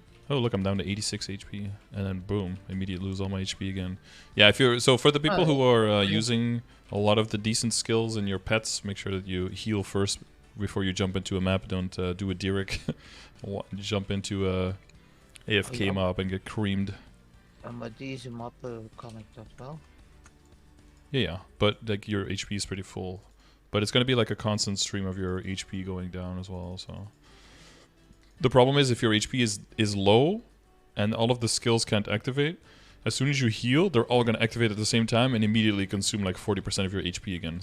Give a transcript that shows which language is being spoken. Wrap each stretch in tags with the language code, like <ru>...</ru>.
<en>Oh, look, I'm down to 86 HP, and then boom, immediately lose all my HP again. Yeah, if you're so for the people who are using a lot of the decent skills in your pets, make sure that you heal first before you jump into a map. Don't do a Dirk, jump into a AFK mob and get creamed.</en> <nl>Maar deze map kan ik dat wel.</nl> <en>Yeah, but like your HP is pretty full, but it's gonna be like a constant stream of your HP going down as well. So. The problem is if your HP is low and all of the skills can't activate, as soon as you heal, they're all going to activate at the same time and immediately consume like 40% of your HP again.</en>